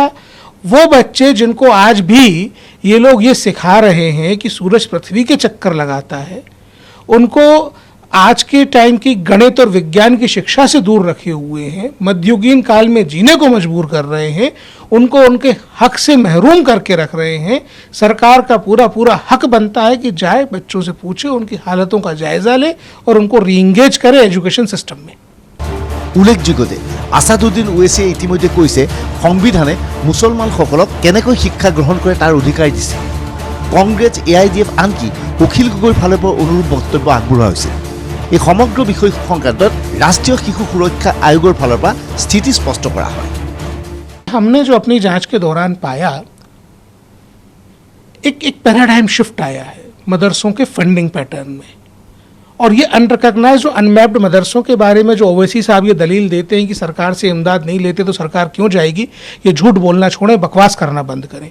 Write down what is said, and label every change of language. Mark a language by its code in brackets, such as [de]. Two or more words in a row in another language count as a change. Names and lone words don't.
[hi] वो बच्चे जिनको आज भी ये लोग ये सिखा रहे हैं कि सूरज पृथ्वी के चक्कर लगाता है, उनको आज के टाइम की गणित और विज्ञान की शिक्षा से दूर रखे हुए हैं, मध्ययुगीन काल में जीने को मजबूर कर रहे हैं, उनको उनके हक से महरूम करके रख रहे हैं। सरकार का पूरा पूरा हक बनता है कि जाए, बच्चों से पूछे, उनकी हालतों का जायजा ले और उनको रीएंगेज करे [en] education system [hi] में। [as] উল্লেখযোগ্য যে আছাদুদ্দিন ওৱেছিয়ে ইতিমধ্যে কৈছে সংবিধানে মুছলমানসকলক কেনেকৈ শিক্ষা গ্ৰহণ কৰে তাৰ অধিকাৰ দিছে। কংগ্ৰেছ, AIDF, আনকি অখিল গগৈৰ ফালৰ পৰা অনুৰূপ বক্তব্য আগবঢ়োৱা হৈছে। এই সমগ্ৰ বিষয় সংক্ৰান্তত ৰাষ্ট্ৰীয় শিশু সুৰক্ষা আয়োগৰ ফালৰ পৰা স্থিতি স্পষ্ট কৰা হয়। [hi] हमने जो अपनी जांच के दौरान पाया, एक [en] paradigm shift [hi] आया है मदरसों के [en] funding pattern [hi] में। और ये अनरिकग्नाइज्ड और अनमैप्ड मदरसों के बारे में जो ओवैसी साहब ये दलील देते हैं कि सरकार से इमदाद नहीं लेते तो सरकार क्यों जाएगी, ये झूठ बोलना छोड़ें, बकवास करना बंद करें।